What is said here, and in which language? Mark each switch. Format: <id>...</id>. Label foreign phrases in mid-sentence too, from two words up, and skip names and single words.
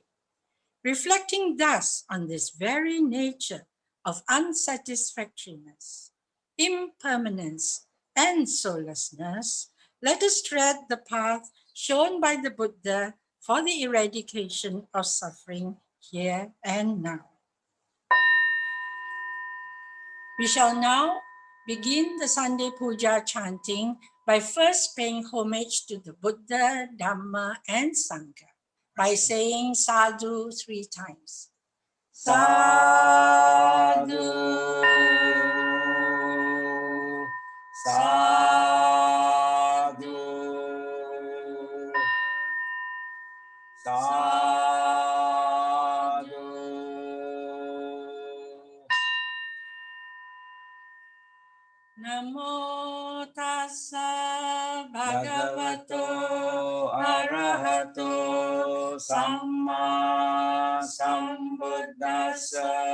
<en>Reflecting thus on this very nature of unsatisfactoriness, impermanence, and soullessness, let us tread the path shown by the Buddha for the eradication of suffering here and now. We shall now begin the Sunday Puja chanting by first paying homage to the Buddha, Dhamma, and Sangha by saying sadhu 3 times.</en> <pi>Sadhu, sadhu, sadhu. Namo tassa bhagavato arahato samma sambuddhassa.</pi>